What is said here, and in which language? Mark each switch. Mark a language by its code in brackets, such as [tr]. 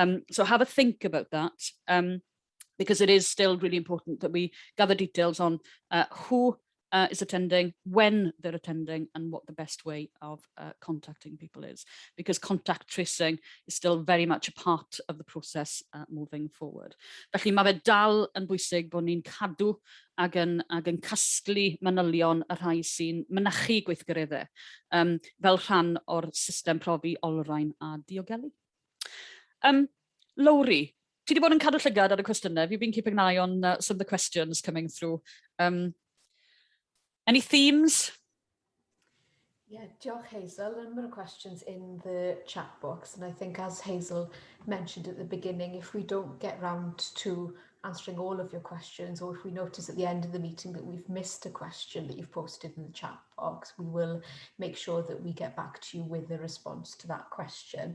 [en] So have a think about that, because it is still really important that we gather details on who is attending, when they're attending, and what the best way of contacting people is, because contact tracing is still very much a part of the process moving forward. [cy] Felly mae fe dal yn bwysig bod ni'n cadw ac yn casglu manylion y rhai sy'n mynychu gweithgareddau fel rhan o'r system profi olrhain a diogelu. Lowri, ti wedi bod yn cadw llygad ar y cwestiynau? [en] Have you been keeping an eye on some of the questions coming through? Any themes? Yeah, [cy] diolch [en] Hazel. A number of questions in the chat box, and I think, as Hazel mentioned at the beginning, if we don't get round to answering all of your questions, or if we notice at the end of the meeting that we've missed a question that you've posted in the chat box, we will make sure that we get back to you with a response to that question.